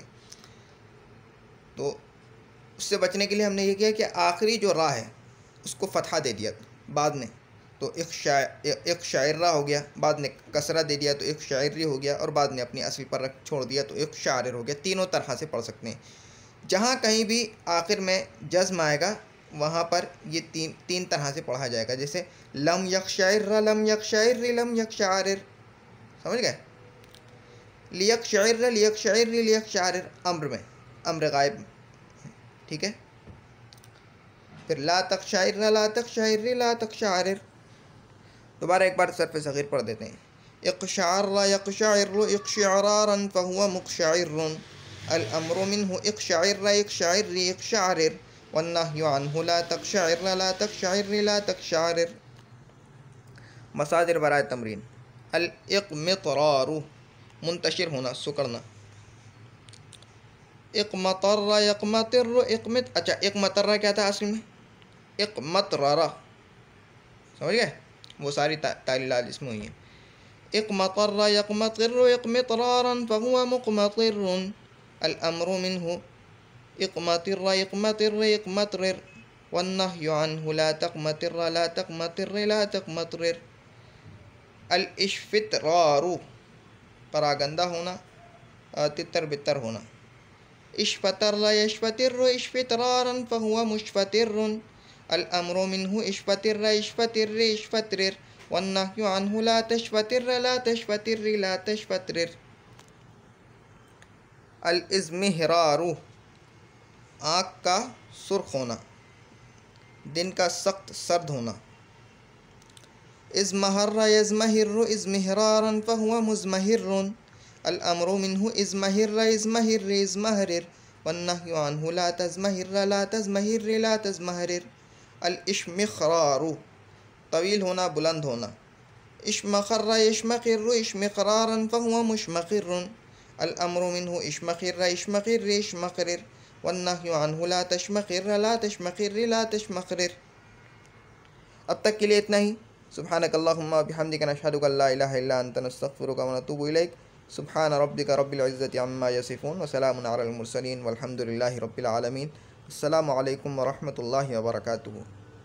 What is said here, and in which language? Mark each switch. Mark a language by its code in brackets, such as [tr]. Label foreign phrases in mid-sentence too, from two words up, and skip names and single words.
[hi] तो उससे बचने के लिए हमने ये किया कि आखिरी जो रा है उसको फ़तहा दे दिया बाद में, तो इक़शअरिर्रा हो गया, बाद में कसरा दे दिया तो इक़शअरिरी हो गया और बाद में अपनी असल पर छोड़ दिया तो इक़शअरिर हो गया। तीनों तरह से पढ़ सकते हैं। जहाँ कहीं भी आखिर में जज़्म आएगा वहाँ पर ये तीन तरह से पढ़ा जाएगा, जैसे [ar] لم يقشعررَّ لم يقشعررِّ لم يقشعررْ, [hi] समझ गए। [ar] ليقشعررَّ ليقشعررِّ ليقشعررْ [hi] अम्र में, अम्र गायब, ठीक है। [ar] फिर لا تقشعررَّ لا تقشعررِّ لا تقشعررْ. [hi] दोबारा एक बार सर्फ़ सग़ीर पढ़ देते हैं। [ar] اقشعرَّ يقشعرُّ اقشعرارًا فهو مقشعرٌّ الأمر منه اقشعرَّ اقشعررْ اقشعررْ والنهي عنه لا تقشعررْ لا تقشعررْ لا تقشعررْ ला तक़शअरिर। [hi] मसादिर बराए तमरीन। [ar] الاقمطرار [hi] मुंतशिर होना, सुकड़ना। [ar] اقمطرَّ يقمطرُّ اقمط, [hi] अच्छा इक़मतर्र क्या था असल में? इक़मतररा, समझ गए, वो सारी तालीलात इसमें हुई हैं। [ar] اقمطرَّ يقمطرُّ اقمطرارًا فهو مقمطرٌّ الأمر منه اقمطرَّ اقمطرَّ اقمطررْ والنهي عنه لا تقمطرَّ لا تقمطرَّ لا تقمطررْ. الاشفترار, [hi] परागंदा होना, तितर बितर होना, [ar] اشفترَّ يشفترُّ اشفترارًا فهو مشفترٌّ الأمر منه اشفترَّ اشفترَّ اشفترَّ والنهي عنه لا تشفترَّ لا تشفترَّ لا تشفترَّ ला तश्फतिर। الازمهرار [hi] आँख का सुर्ख होना, दिन का सख्त सर्द होना। [ar] ازمهرَّ يزمهرُّ ازمهرارًا فهو مزمهرٌّ الأمر منه ازمهرَّ ازمهرَّ ازمهررْ والنهي عنه لا تزمهرَّ لا تزمهرَّ لا تزمهررْ. الاشمخرار [hi] तवील होना, बुलंद होना। [ar] اشمخرَّ اشمخرُّ اشمخرارًا فهو مشمخرٌّ الأمر منه اشمخرَّ اشمخرَّ اشمخررْ والنهي عنه لا تشمخرَّ لا تشمخرَّ لا تشمخررْ. [hi] अब तक के लिए इतना ही। [ar] سبحانك اللهم وبحمدك نشهد أن لا إله إلا أنت نستغفرك ونتوب إليك. سبحان ربك رب العزة عما يصفون وسلام على المرسلين والحمد لله رب العالمين. السلام عليكم ورحمة الله وبركاته.